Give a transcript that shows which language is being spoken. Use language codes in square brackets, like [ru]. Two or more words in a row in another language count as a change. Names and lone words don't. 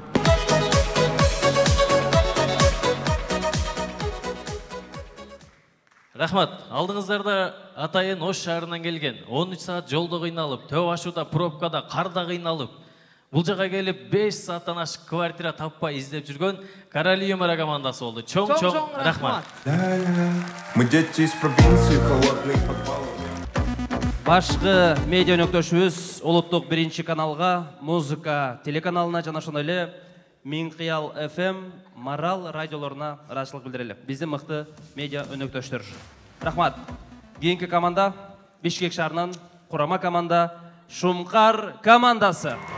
[ky] Рахмат, алдыңыздарда атайын Ош шаарынан келген, 13 саат жолдо кыйналып, төп ашууда, пробкада, карда кыйналып, бул жака келип 5 сааттан ашык квартира таппай издеп жүргөн Король юмора командасы болду. Чоң рахмат. [ru] Мы дети из провинции, холодный подвал. [ky] Башкы медиа өнөктөшүбүз улуттук 1-каналга, музыка телеканалына жана ошондой эле Минкыял FM, Марал радиолоруна ыраазычылык билдирели. Биздин мыкты медиа өнөктөштөр. Рахмат. Кийинки команда Бишкек шаарынан курама команда Шумкар командасы.